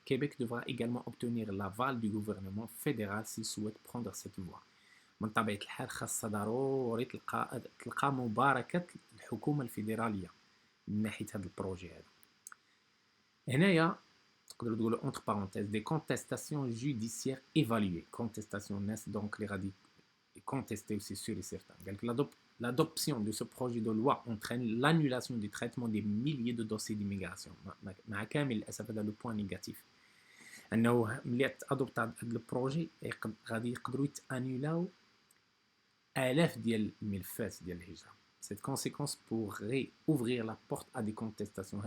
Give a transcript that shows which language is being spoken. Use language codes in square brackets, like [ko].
[fr] Québec devra également obtenir l'aval du gouvernement fédéral s'il souhaite prendre cette voie. [ar] من طبيعة الحال خاصة ضروري تلقى مباركة الحكومة الفيدرالية من ناحية هذا البروجي هذا. هنايا تقدروا تقولوا [fr] entre parenthèses des contestations judiciaires évaluées. Contestation [ar] ناس [fr] donc les [ar] غادي [fr] contester aussi sûr et certain. [ar] قال لك [fr] l'adoption de ce projet de loi entraîne l'annulation du traitement des milliers de dossiers d'immigration. [ar] مع كامل الأسف هذا [fr] le point négatif. [ar] أنه ملي أدوبت هذا البروجي غادي يقدروا يتأنيلاو آلاف ديال الملفات ديال الهجرة. [fr] Cette conséquence pourrait ouvrir la porte à des contestations.